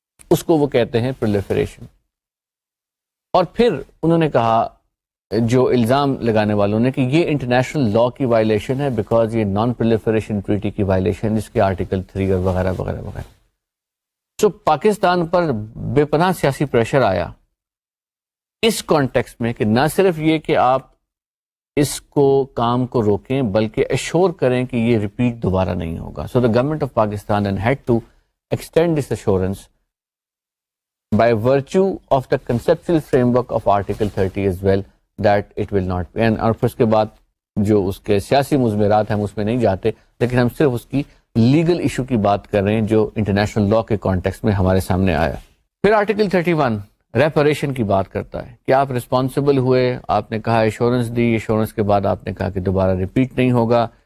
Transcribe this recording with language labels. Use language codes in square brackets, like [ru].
[ur] اس کو وہ کہتے ہیں پرولیفریشن. اور پھر انہوں نے کہا جو الزام لگانے والوں نے کہ یہ انٹرنیشنل لا کی وائلیشن ہے بیکاز یہ نان پرولیفریشن ٹریٹی کی وائلیشن، جس کے آرٹیکل 3 اور وغیرہ وغیرہ وغیرہ. سو پاکستان پر بے پناہ سیاسی پریشر آیا اس کانٹیکسٹ میں کہ نہ صرف یہ کہ آپ اس کو کام کو روکیں بلکہ ایشور کریں کہ یہ ریپیٹ دوبارہ نہیں ہوگا. [en] So the government of Pakistan had to extend this assurance by virtue of the conceptual framework of Article 30 as well, that it will not be. [ur] اور پھر اس کے بعد جو اس کے سیاسی مضمرات ہیں ہم اس میں نہیں جاتے، لیکن ہم صرف اس کی لیگل ایشو کی بات کر رہے ہیں جو انٹرنیشنل لا کے کانٹیکسٹ میں ہمارے سامنے آیا. پھر آرٹیکل 31 ریپریشن کی بات کرتا ہے کہ آپ رسپانسبل ہوئے، آپ نے کہا ایشورنس دی، ایشورنس کے بعد آپ نے کہا کہ دوبارہ ریپیٹ نہیں ہوگا.